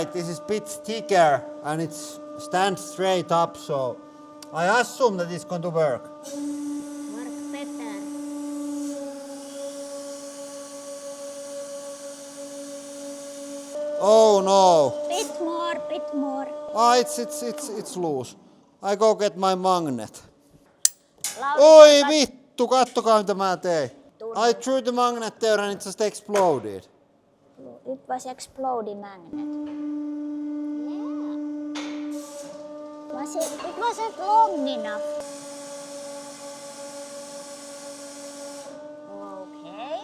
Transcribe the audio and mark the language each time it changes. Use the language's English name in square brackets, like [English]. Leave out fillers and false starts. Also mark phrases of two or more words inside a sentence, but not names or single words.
[English] This is a bit thicker and it stands straight up, so I assume that it's going to work. Work better. Oh no. Bit more. It's loose. I go get my magnet. [Finnish] Lauri, Oi vittu, kattokaa mitä mä tein. [English] I threw the magnet there and it just exploded. It was exploding magnet. Yeah. It wasn't long enough. Okay.